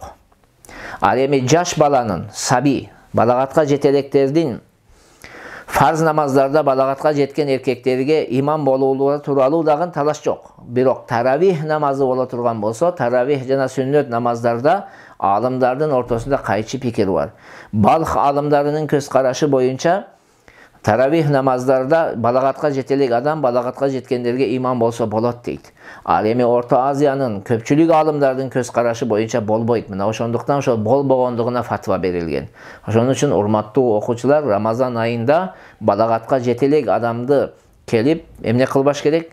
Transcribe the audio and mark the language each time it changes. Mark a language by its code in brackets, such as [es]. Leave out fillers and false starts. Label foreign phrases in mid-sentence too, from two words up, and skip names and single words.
[ky] Ал эми жаш баланын, саби, балагатка жетелектердин фарз намаздарда балагатка жеткен эркектерге имам болуулары тууралуу дагы талаш жок. Бирок таравих намазы боло турган болсо, таравих жана сүннөт намаздарда алымдардын ортосунда кайчы пикир бар. Балх алымдарынын көз карашы боюнча Таравих намаздарда балагатка жетелик адам балагатка жеткендерге имам болсо болот дейт. Ал эми Орто Азиянын көпчүлүк алымдардын көз карашы боюнча болбойт. Мына ошондуктан ошол болбогондугуна фатва берилген. Ошон үчүн урматтуу окуучулар, Рамазан айында балагатка жетелик адамды келип эмне кылбаш керек?